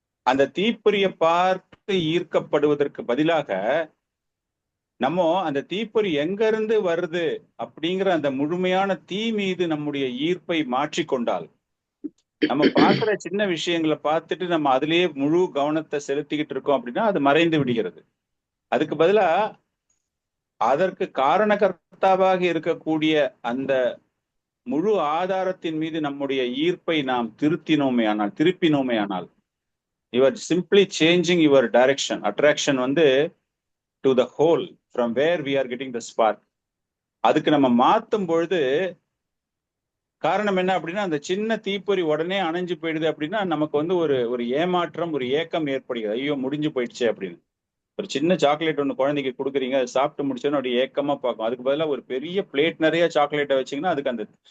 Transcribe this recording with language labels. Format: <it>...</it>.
<ta>அந்த தீப்பொறியை பார்த்து ஈர்க்கப்படுவதற்கு பதிலாக நம்ம அந்த தீப்பொறி எங்க இருந்து வருது அப்படிங்கிற அந்த முழுமையான தீ மீது நம்முடைய ஈர்ப்பை மாற்றிக்கொண்டால், நம்ம பார்க்கிற சின்ன விஷயங்களை பார்த்துட்டு நம்ம அதுலயே முழு கவனத்தை செலுத்திக்கிட்டு இருக்கோம் அப்படின்னா அது மறைந்து விடுகிறது. அதுக்கு பதிலா அதற்கு காரணகர்த்தாவாக இருக்கக்கூடிய அந்த முழு ஆதாரத்தின் மீது நம்முடைய ஈர்ப்பை நாம் திருப்பினோமே ஆனால்</ta> <en>you are simply changing your direction. Attraction</en> <ta>வந்து</ta> <en>to the whole from where we are getting the spark.</en> <ta>அதுக்கு நம்ம மாத்தும் பொழுது காரணம் என்ன அப்படின்னா, அந்த சின்ன தீப்பொறி உடனே அணைஞ்சு போயிடுது அப்படின்னா நமக்கு வந்து ஒரு ஏமாற்றம், ஒரு ஏக்கம் ஏற்படுகிறது. ஐயோ முடிஞ்சு போயிடுச்சு அப்படின்னு. ஒரு சின்ன சாக்லேட் ஒன்று குழந்தைக்கு கொடுக்குறீங்க, அது சாப்பிட்டு முடிச்சோன்னு அப்படி ஏக்கமா பார்க்கும். அதுக்கு பதிலாக ஒரு பெரிய பிளேட் நிறைய சாக்லேட்டை வச்சிங்கன்னா அதுக்கு அந்த</ta>